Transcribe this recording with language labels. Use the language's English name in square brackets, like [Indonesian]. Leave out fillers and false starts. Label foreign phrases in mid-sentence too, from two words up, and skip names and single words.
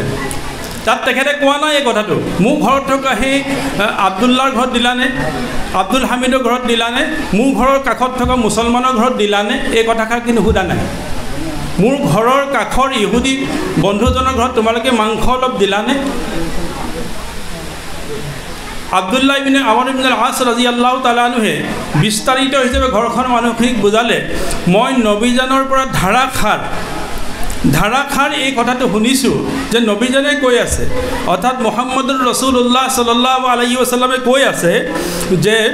[Assamese] তাত তেখেতে কোৱা নাই এই কথাটো, মোৰ ঘৰত থকা সেই আব্দুল্লাৰ ঘৰত দিলানে, আব্দুল হামিদৰ ঘৰত দিলানে, মোৰ ঘৰৰ কাষত থকা মুছলমানৰ ঘৰত দিলানে, এই কথাষাৰ কিন্তু সোধা নাই। মোৰ ঘৰৰ কাষৰ ইহুদী বন্ধুজনৰ ঘৰত তোমালোকে মাংস অলপ দিলানে? আব্দুল্লাহ ইবনে আমৰ ইবনে আল-আস [Arabic] رضي الله تعالى عنه [Assamese] বিস্তাৰিত হিচাপে ঘৰখনৰ মানুহখিনিক বুজালে, মই নবীজানৰ পৰা ধাৰাখাৰ এই কথাটো শুনিছোঁ যে নবীজনে কৈ আছে, অৰ্থাৎ মুহাম্মদুৰ ৰাসূলুল্লাহ [Arabic] صلى الله عليه وسلم [Assamese] কৈ আছে যে